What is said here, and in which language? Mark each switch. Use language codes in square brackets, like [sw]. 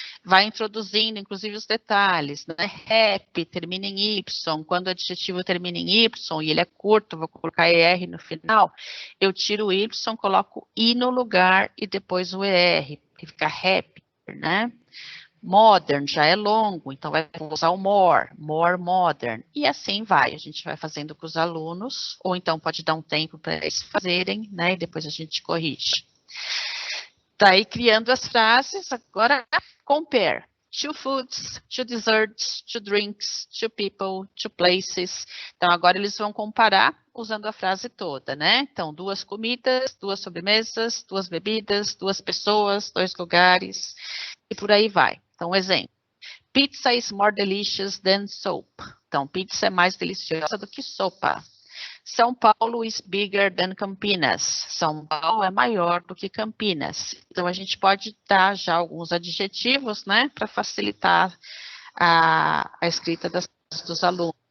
[pt] Vai introduzindo, inclusive, os detalhes, né? Happy, termina em Y, quando o adjetivo termina em Y e ele é curto, vou colocar ER no final, eu tiro o Y, coloco I no lugar e depois o ER, que fica happy, né? Modern já é longo, então vai usar o more modern, e assim vai, a gente vai fazendo com os alunos, ou então pode dar um tempo para eles fazerem, né, e depois a gente corrige. Tá aí criando as frases, agora compare. [en] Two foods, two desserts, two drinks, two people, two places. [pt] Então, agora eles vão comparar usando a frase toda, né? Então, 2 comidas, 2 sobremesas, 2 bebidas, 2 pessoas, 2 lugares, e por aí vai. Então, um exemplo. [en] Pizza is more delicious than soap. [pt] Então, pizza é mais deliciosa do que sopa. [en] São Paulo is bigger than Campinas. [pt] São Paulo é maior do que Campinas. Então, a gente pode dar já alguns adjetivos, né, para facilitar a escrita dos alunos.